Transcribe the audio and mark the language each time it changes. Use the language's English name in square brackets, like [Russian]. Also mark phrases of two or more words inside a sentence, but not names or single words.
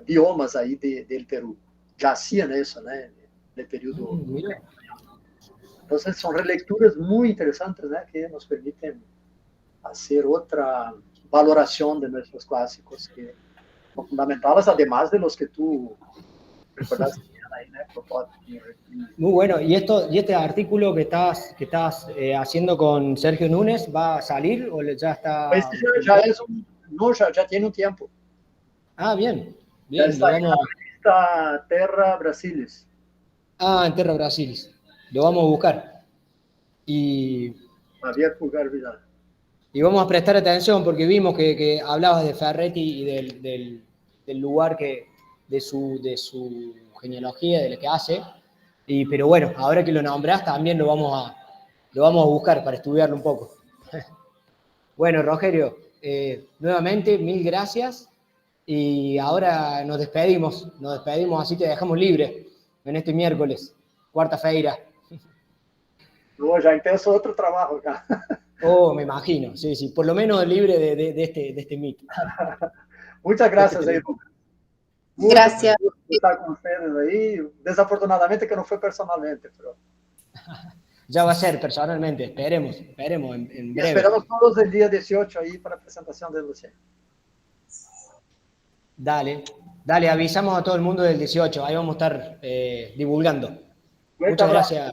[Spanish] Biomas ahí del Perú. Ya hacían eso, ¿no? En el periodo. Entonces son relecturas muy interesantes, ¿no? Que nos permiten hacer otra valoración de nuestros clásicos que son fundamentales, además de los que tú recordaste [Portuguese] aí, né? Protótipo. [Spanish] Muy bueno. ¿Y este artículo que estás haciendo con Sergio Núñez va a salir o ya está? [Portuguese] Esse já é não, já tem um tempo. [Spanish] Ah, bien. [Portuguese] Já [Spanish] Bien, está lo [Portuguese] aí na [Spanish] vamos. [Portuguese] revista Terra Brasilis. [Spanish] Ah, en Terra Brasilis. Lo vamos a buscar. Y Javier Pulgar Vidal. vamos a prestar atención porque vimos que hablabas de Ferretti y del lugar de su genealogía, de lo que hace. Pero bueno, ahora que lo nombrás también lo vamos a buscar para estudiarlo un poco. Bueno, Rogerio, nuevamente mil gracias y ahora nos despedimos, así te dejamos libre en este miércoles, [Portuguese] quarta-feira. No, já empezó outro trabalho acá. [Spanish] Oh, me imagino, sí, por lo menos libre de este mito. Muchas gracias aí, Lucas. Gracias. [Portuguese] Estar com ustedes aí. Desafortunadamente que não foi personalmente, pero... [Spanish] Ya va a ser personalmente, esperemos en breve. Esperamos todos el día 18 ahí para la presentación de Luciano. Dale, avisamos a todo el mundo del 18, ahí vamos a estar divulgando. Muchas gracias.